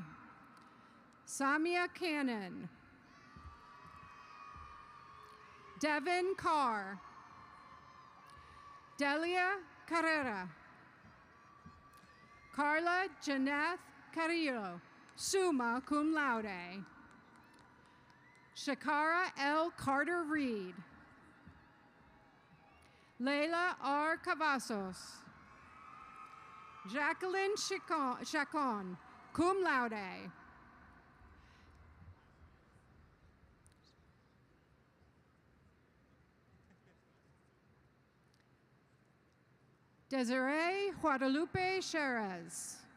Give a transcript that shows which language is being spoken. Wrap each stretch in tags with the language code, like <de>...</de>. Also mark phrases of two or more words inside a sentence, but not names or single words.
<en>Samia Cannon. Devin Carr. Delia Carrera. Carla Janeth Carrillo,</en> <la>summa cum laude.</la> <en>Shakara L. Carter Reed. Leila R. Cavazos. Jacqueline Chacon,</en> <la>cum laude.</la> <en>Desiree Guadalupe Cherez.</en>